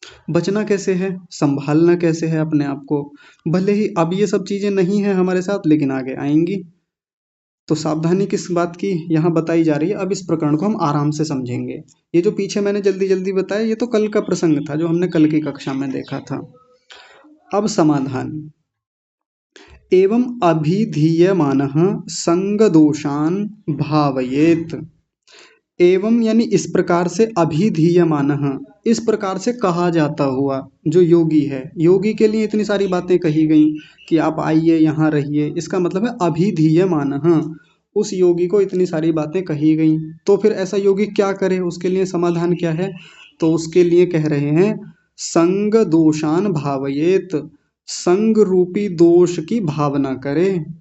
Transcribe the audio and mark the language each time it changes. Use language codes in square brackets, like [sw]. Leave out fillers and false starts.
[hi] बचना कैसे है, संभालना कैसे है अपने आप को। भले ही अब ये सब चीज़ें नहीं है हमारे साथ, लेकिन आगे आएंगी। तो सावधानी किस बात की यहाँ बताई जा रही है। अब इस प्रकरण को हम आराम से समझेंगे। ये जो पीछे मैंने जल्दी जल्दी बताया, ये तो कल का प्रसंग था जो हमने कल की कक्षा में देखा था। अब समाधान। [sa] एवं अभिधीयमानः संगदोषान् भावयेत। [hi] एवं यानी इस प्रकार से, अभिधीयमानः इस प्रकार से कहा जाता हुआ, जो योगी है, योगी के लिए इतनी सारी बातें कही गई कि आप आइए यहाँ रहिए, इसका मतलब है अभिधीयमानः, उस योगी को इतनी सारी बातें कही गई। तो फिर ऐसा योगी क्या करे, उसके लिए समाधान क्या है। तो उसके लिए कह रहे हैं [sa] संग दोषान भावयेत, [hi] संग रूपी दोष की भावना करे।